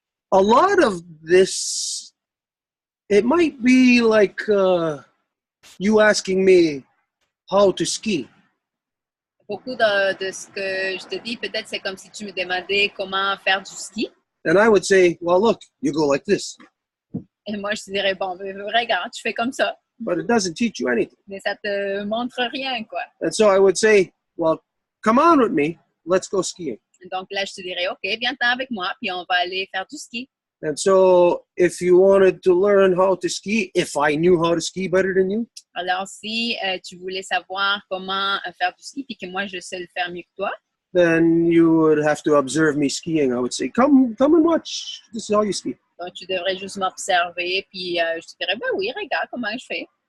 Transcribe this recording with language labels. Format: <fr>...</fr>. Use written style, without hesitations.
<en>A lot of this, it might be like you asking me how to ski.</en> <fr>Beaucoup de ce que je te dis, peut-être c'est comme si tu me demandais comment faire du ski.</fr> <en>And I would say, well, look, you go like this.</en> <fr>Et moi, je te dirais, bon, regarde, tu fais comme ça.</fr> <en>But it doesn't teach you anything.</en> <fr>Mais ça te montre rien, quoi.</fr> <en>And so I would say, well, come on with me. Let's go skiing.</en> <fr>Donc là, je te dirais, OK, viens-t'en avec moi, puis on va aller faire du ski.</fr> <en>And so if you wanted to learn how to ski, if I knew how to ski better than you,</en> <fr>Alors, si tu voulais savoir comment faire du ski, puis que moi, je sais le faire mieux que toi,</fr> <en>then you would have to observe me skiing. I would say, come and watch. This is how you ski.</en> <fr>donc tu devrais juste m'observer, puis je te dirais, ben oui, regarde comment je fais.</fr>